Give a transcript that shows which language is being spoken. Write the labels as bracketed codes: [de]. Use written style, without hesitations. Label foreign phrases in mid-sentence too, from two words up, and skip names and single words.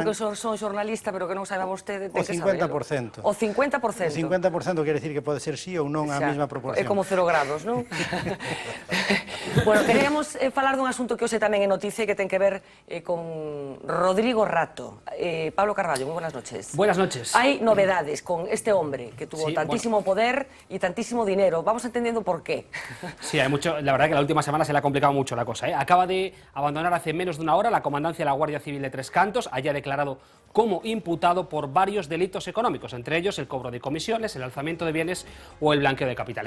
[gl] Que non saiba que son xornalista, pero que non saiba vostede, ten que saberlo. O 50%. O 50% quere decir que pode ser sí ou non a mesma proporción. É como 0 grados, non? Bueno, queríamos falar dun asunto que hoxe tamén é noticia e que ten que ver con Rodrigo Rato. Pablo Carballo, moi [es] buenas noches. Buenas noches. Hai novedades con este hombre que tuvo tantísimo poder y tantísimo dinero. Vamos entendiendo por qué. Sí, hay mucho. La verdad que la última semana se le ha complicado mucho la cosa, ¿eh? Acaba de abandonar hace menos de una hora la comandancia de la Guardia Civil de Tres Cantos, haya declarado como imputado por varios delitos económicos, entre ellos el cobro de comisiones, el alzamiento de bienes o el blanqueo de capitales.